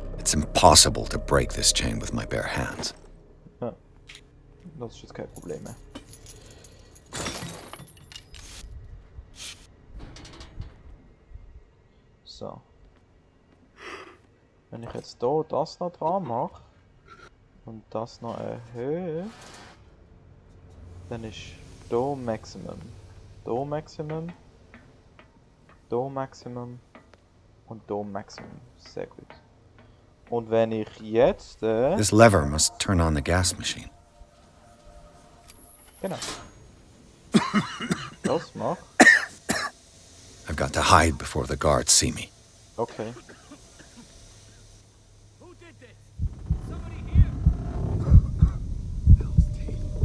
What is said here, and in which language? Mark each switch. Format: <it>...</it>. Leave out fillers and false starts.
<en>It's impossible to break this chain with my bare hands.</en> <de>Ja, das ist jetzt kein Problem mehr. So. Wenn ich jetzt hier das noch dran mache und das noch erhöhe, dann ist hier Maximum, hier Maximum, hier Maximum und hier Maximum. Sehr gut. Und wenn ich jetzt...</de> <en>This lever must turn on the gas machine.</en> <de>Genau. Das macht.</de> <en>I've got to hide before the guards see me. Okay. Who did this? Somebody here? Hell's teeth.</en>